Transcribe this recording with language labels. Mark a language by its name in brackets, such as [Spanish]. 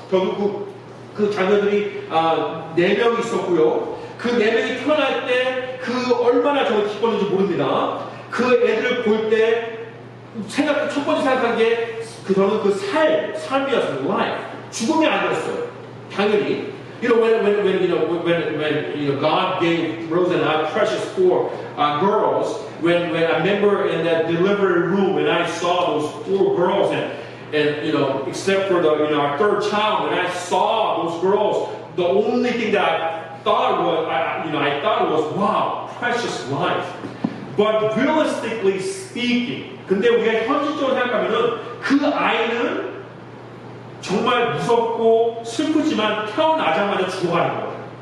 [Korean] 저도 그 자녀들이 4명이 있었고요. 그 4명이 태어날 때 그 얼마나 저는 기뻤는지 모릅니다. 그 애들을 볼 때 첫 번째 생각한 게 저는 그 삶이었어요. [English] life. [Korean] 죽음이 아니었어요. 당연히. [English] When God gave Rose and I precious 4 girls, when I remember in that delivery room when I saw those 4 girls and except for our 3rd child, when I saw those girls, the only thing that I thought was wow, precious life. But realistically speaking, [Korean] 근데 우리가 현실적으로 생각하면은 그 아이는 정말 무섭고 슬프지만 태어나자마자 죽어가는 거예요.